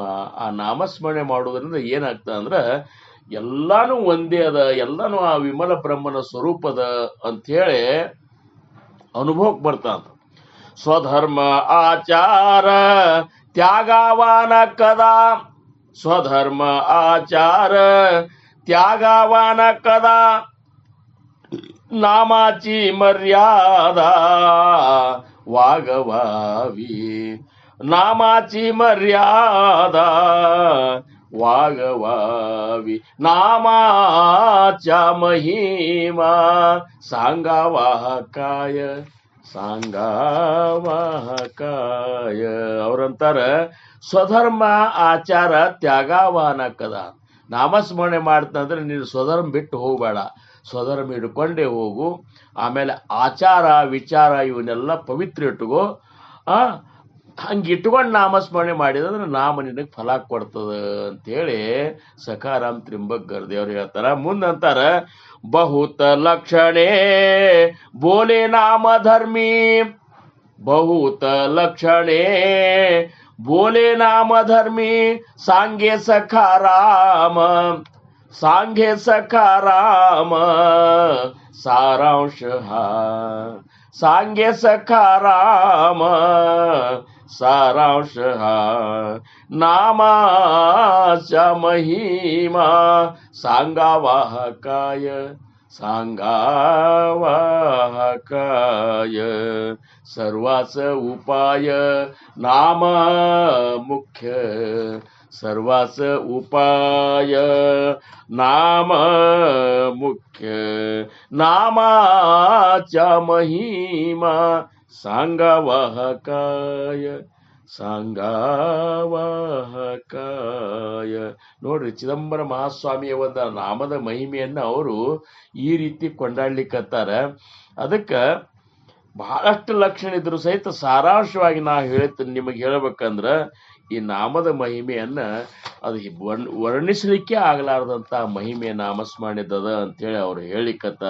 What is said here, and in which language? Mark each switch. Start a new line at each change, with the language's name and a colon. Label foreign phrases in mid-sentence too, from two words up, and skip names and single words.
Kannada: ಆ ನಾಮಸ್ಮರಣೆ ಮಾಡೋದ್ರಿಂದ ಏನಾಗ್ತದ ಅಂದ್ರ ಎಲ್ಲಾನು ಒಂದೇ ಅದ, ಎಲ್ಲಾನು ಆ ವಿಮಲ ಬ್ರಹ್ಮನ ಸ್ವರೂಪದ ಅಂಥೇಳಿ ಅನುಭವಕ್ಕೆ ಬರ್ತಾ ಅಂತ.
Marathi: स्वधर्म आचार त्यागवान कदा, स्वधर्म आचार त्यागवान कदा, नामाची मर्यादा वागवावी, नामाची मर्यादा वागवावी, नामाच्या महिमा सांगावा काय, सांगावा काय.
Kannada: ಅವ್ರಂತಾರ
Marathi: स्वधर्म आचार त्यागवान कद.
Kannada: ನಾಮಸ್ಮರಣೆ ಮಾಡ್ತಂದ್ರೆ ನೀನು ಸ್ವಧರ್ಮ ಬಿಟ್ಟು ಹೋಗಬೇಡ, ಸ್ವಧರ್ಮ ಹಿಡ್ಕೊಂಡೇ ಹೋಗು. ಆಮೇಲೆ ಆಚಾರ ವಿಚಾರ ಇವನ್ನೆಲ್ಲ ಪವಿತ್ರ ಇಟ್ಕೋ. ಹಂಗೆ ಇಟ್ಕೊಂಡು ನಾಮಸ್ಮರಣೆ ಮಾಡಿದಂದ್ರೆ ನಾಮ ನಿನಗೆ ಫಲ ಕೊಡ್ತದ ಅಂತೇಳಿ ಸಖಾರಾಮ್ ತ್ರಿಂಬಕ್ ಗರ್ದೇವ್ರು ಹೇಳ್ತಾರ.
Marathi: ಮುಂದಂತಾರ बहुत लक्षणे बोले नाम धर्मी, बहुत लक्षणे बोले नाम धर्मी, सांगे सखा राम, सांगे सखा राम सारांश हा, सांगे सखा राम सारांश हा. नामाचा महिमा सांगावा काय, सांगावा काय. सर्वाच उपाय नाम मुख्य, सर्वाच उपाय नाम मुख्य. नामाचा महिमा सांगावा काय, सांगावा काय.
Kannada: ನೋಡ್ರಿ, ಚಿದಂಬರ ಮಹಾಸ್ವಾಮಿಯ ಒಂದು ನಾಮದ ಮಹಿಮೆಯನ್ನು ಅವರು ಈ ರೀತಿ ಕೊಂಡಾಡ್ಲಿಕ್ಕತ್ತಾರ. ಅದಕ್ಕೆ ಬಹಳಷ್ಟು ಲಕ್ಷಣ ಇದ್ರು ಸಹಿತ ಸಾರಾಂಶವಾಗಿ ನಾ ನಿಮಗೆ ಹೇಳ್ಬೇಕಂದ್ರ ಈ ನಾಮದ ಮಹಿಮೆಯನ್ನ ಅದು ವರ್ಣಿಸಲಿಕ್ಕೆ ಆಗಲಾರದಂತ ಮಹಿಮೆ ನಾಮಸ್ಮರಣೆದದ ಅಂತೇಳಿ ಅವ್ರು ಹೇಳಿಕತ್ತಾರ.